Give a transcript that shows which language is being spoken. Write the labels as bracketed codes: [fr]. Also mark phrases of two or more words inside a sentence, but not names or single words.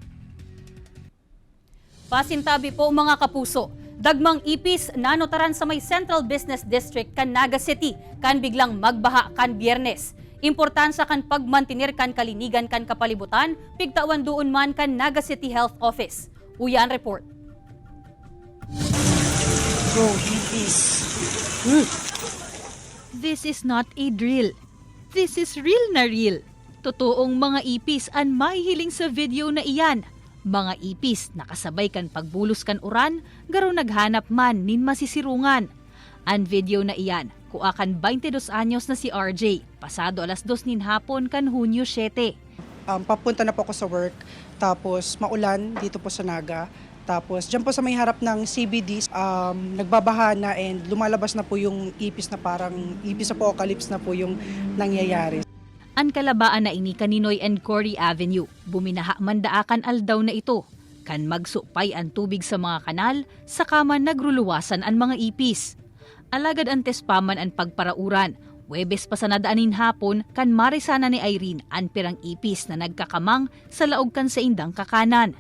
[bik] Pasintabi po mga kapuso, dagmang ipis nanotaran sa may Central Business District kan Naga City kan biglang magbaha kan Biyernes. Importansya kan pagmantinir kan kalinigan kan kapalibutan, pigtawan doon man kan Naga City Health Office. Uyan report. [en] Go, ipis. This is not a drill. This is real [tl] na real. [bik] Totoong mga ipis ang mahihiling sa video na iyan. Mga ipis nakasabay kan pagbulos kan uran, garo naghanap man nin masisirungan. Ang video na iyan, kuakan 22 anyos na si RJ, pasado alas 2 nin hapon kan Hunyo 7. [tl] Papunta na po ako sa work, tapos maulan dito po sa Naga. Tapos dyan po sa may harap ng CBD, nagbabaha na and lumalabas na po yung ipis na parang ipis apocalypse na po yung nangyayari. [bik] Ang kalabaan na ini kaninoy and Cory Avenue, buminaha mandaakan aldaw na ito. Kan magsupay ang tubig sa mga kanal, saka man nagruluwasan ang mga ipis. Alagad antes paman ang pagparauran, Huwebes pa sa nadaanin hapon kan marisana ni Irene ang pirang ipis na nagkakamang sa laog kan sa indang kakanan.